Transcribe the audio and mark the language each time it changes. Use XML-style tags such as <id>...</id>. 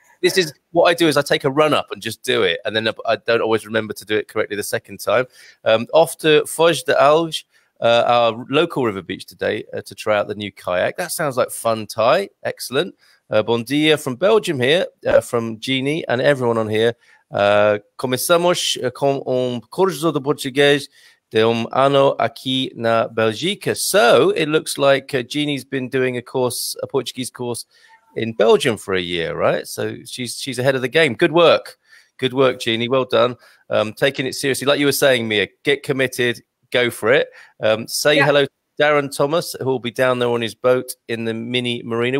<en>This is what I do is I take a run up and just do it. And then I don't always remember to do it correctly the second time. Off to Foz de Alge, our local river beach today to try out the new kayak. That sounds like fun, Thai. Excellent.</en> <pt>Bon dia</pt> <en>from Belgium here, from Jeannie and everyone on here.</en> <pt>Começamos com curso de português de ano aqui na Bélgica.</pt> <en>So it looks like Jeannie's been doing a Portuguese course in Belgium for a year, right? So she's ahead of the game. Good work, Jeannie. Well done. Taking it seriously, like you were saying, Mia. Get committed, go for it. Say hello to Darren Thomas, who will be down there on his boat in the mini marina.</en>